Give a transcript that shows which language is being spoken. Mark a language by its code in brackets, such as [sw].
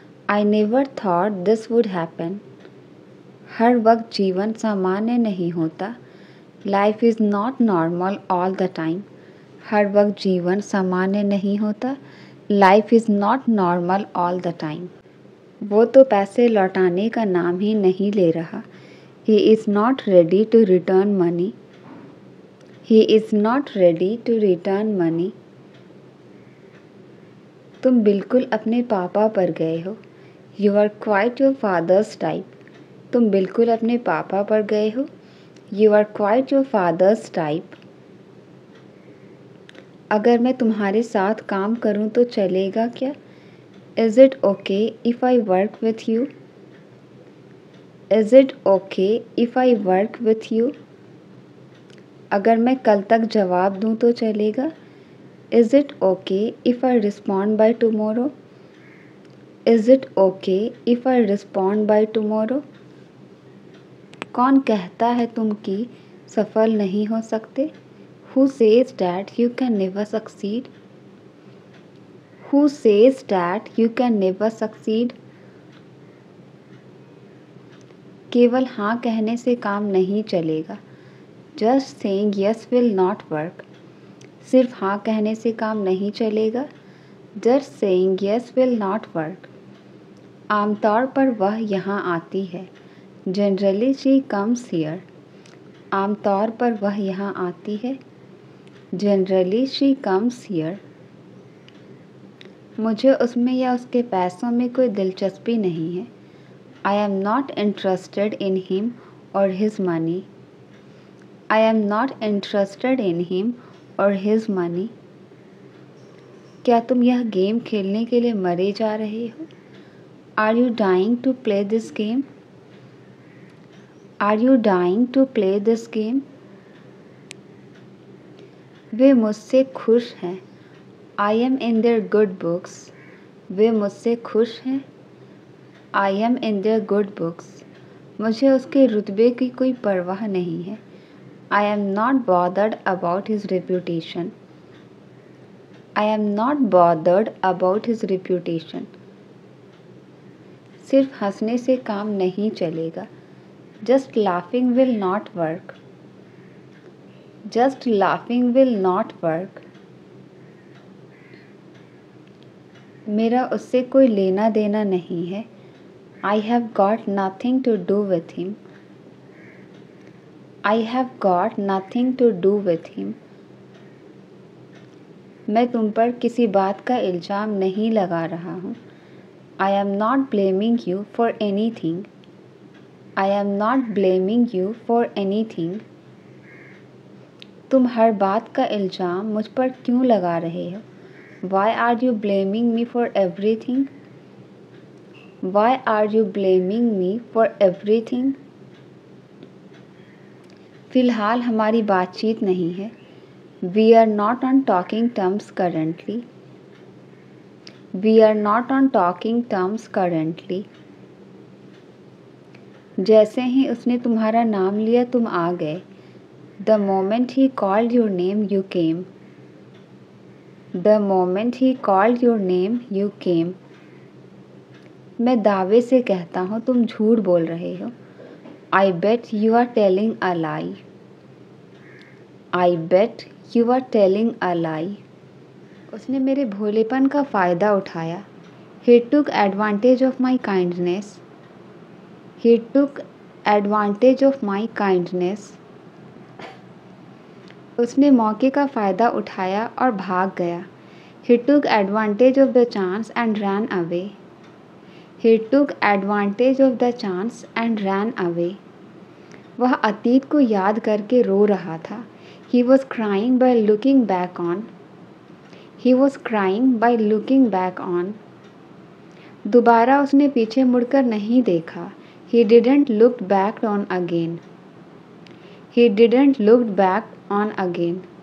[en] I never thought this would happen. [hi] हर वक्त जीवन सामान्य नहीं होता. [en] Life is not normal all the time. [hi] हर वक्त जीवन सामान्य नहीं होता. [en] Life is not normal all the time. [hi] वो तो पैसे लौटाने का नाम ही नहीं ले रहा. [en] He is not ready to return money. He is not ready to return money. [hi] तुम बिल्कुल अपने पापा पर गए हो. [en] You are quite your father's type. [hi] तुम बिल्कुल अपने पापा पर गए हो. [en] You are quite your father's type. [hi] अगर मैं तुम्हारे साथ काम करूं तो चलेगा क्या. [en] Is it okay if I work with you? Is it okay if I work with you? [hi] अगर मैं कल तक जवाब दूं तो चलेगा. [en] Is it okay if I respond by tomorrow? Is it okay if I respond by tomorrow? [hi] कौन कहता है तुम कि सफल नहीं हो सकते. [en] Who says that you can never succeed? Who says that you can never succeed? [hi] केवल हाँ कहने से काम नहीं चलेगा. [en] Just saying yes will not work. [hi] सिर्फ हाँ कहने से काम नहीं चलेगा. [en] Just saying yes will not work. [hi] आमतौर पर वह यहाँ आती है. [en] Generally she comes here. [hi] आमतौर पर वह यहाँ आती है. [en] Generally she comes here. [hi] मुझे उसमें या उसके पैसों में कोई दिलचस्पी नहीं है. [en] I am not interested in him or his money. I am not interested in him or his money. [hi] क्या तुम यह गेम खेलने के लिए मरे जा रहे हो? [en] Are you dying to play this game? Are you dying to play this game? [hi] वे मुझसे खुश हैं. [en] I am in their good books. [hi] वे मुझसे खुश हैं. [en] I am in their good books. [hi] मुझे उसके रुतबे की कोई परवाह नहीं है. [en] I am not bothered about his reputation. I am not bothered about his reputation. [hi] सिर्फ हंसने से काम नहीं चलेगा. [en] Just laughing will not work. Just laughing will not work. [hi] मेरा उससे कोई लेना देना नहीं है. [en] I have got nothing to do with him. I have got nothing to do with him. [hi] मैं तुम पर किसी बात का इल्ज़ाम नहीं लगा रहा हूँ. [en] I am not blaming you for anything. I am not blaming you for anything. [hi] तुम हर बात का इल्ज़ाम मुझ पर क्यों लगा रहे हो? [en] Why are you blaming me for everything? Why are you blaming me for everything? [hi] फ़िलहाल हमारी बातचीत नहीं है. [en] We are not on talking terms currently. We are not on talking terms currently. [hi] जैसे ही उसने तुम्हारा नाम लिया तुम आ गए. [en] The moment he called your name you came. The moment he called your name you came. [hi] मैं दावे से कहता हूँ तुम झूठ बोल रहे हो. [en] I bet you are telling a lie. I bet you are telling a lie. [hi] उसने मेरे भोलेपन का फ़ायदा उठाया. [en] He took advantage of my kindness. He took advantage of my kindness. [hi] उसने मौके का फ़ायदा उठाया और भाग गया. [en] He took advantage of the chance and ran away. He took advantage of the chance and ran away. [hi] वह अतीत को याद करके रो रहा था. [en] He was crying by looking back on. He was crying by looking back on. [hi] दोबारा उसने पीछे मुड़कर नहीं देखा. [en] He didn't look back on again. He didn't look back on again.